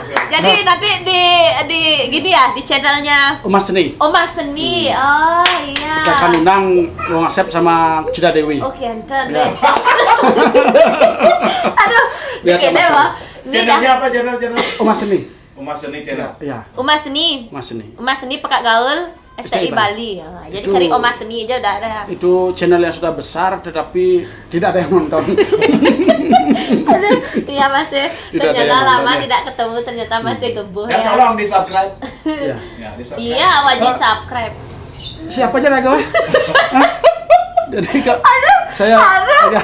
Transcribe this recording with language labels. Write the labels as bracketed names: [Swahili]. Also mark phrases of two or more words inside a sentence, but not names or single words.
[Indonesian] Jadi nanti di gini ya, di channelnya Umas Seni. Umas Seni. Oh iya. Kita akan undang Wong Asep sama Kucita Dewi. Oke, enten Ya. deh. Aduh, bikin deh, Bang. Channelnya apa channel? Umas Seni. Umas Seni channel. Ya. Umas Seni. Umas Seni. Umas Seni Pekak Gaul STI Bali. Ya, jadi Itu- cari Umas Seni aja udah ada. Itu channel yang sudah besar tetapi tidak ada yang nonton. Aduh, iya masih Tidak ada ternyata yang lama nonton, ya. tidak ketemu, ternyata masih gembuh Ya ya. tolong di subscribe. Ya. Ya di subscribe. Iya, wajib subscribe. Siapa aja Raga? Jadi kok saya agak